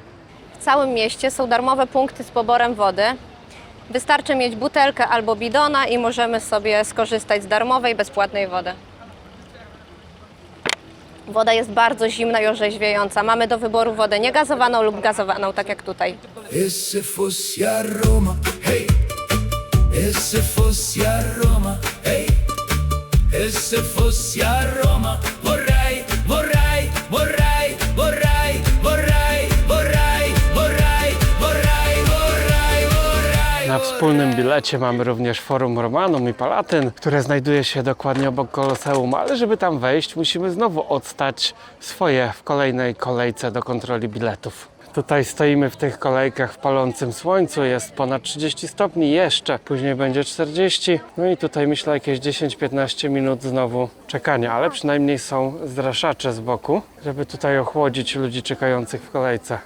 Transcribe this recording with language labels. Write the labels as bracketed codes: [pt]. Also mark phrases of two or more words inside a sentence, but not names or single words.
[pl] W całym mieście są darmowe punkty z poborem wody. Wystarczy mieć butelkę albo bidona i możemy sobie skorzystać z darmowej, bezpłatnej wody. Woda jest bardzo zimna i orzeźwiająca. Mamy do wyboru wodę niegazowaną lub gazowaną, tak jak tutaj. [it] E se fossi a Roma, hey. E se fossi a Roma, hey. E se fossi a Roma, vorrei, vorrei, vorrei, vorrei, vorrei, vorrei, vorrei, vorrei, vorrei, vorrei. [pl] Na wspólnym bilecie mamy również Forum Romanum i Palatyn, które znajduje się dokładnie obok Koloseum, ale żeby tam wejść, musimy znowu odstać swoje w kolejnej kolejce do kontroli biletów. Tutaj stoimy w tych kolejkach w palącym słońcu, jest ponad 30 stopni jeszcze, później będzie 40, no i tutaj myślę jakieś 10-15 minut znowu czekania, ale przynajmniej są zraszacze z boku, żeby tutaj ochłodzić ludzi czekających w kolejce.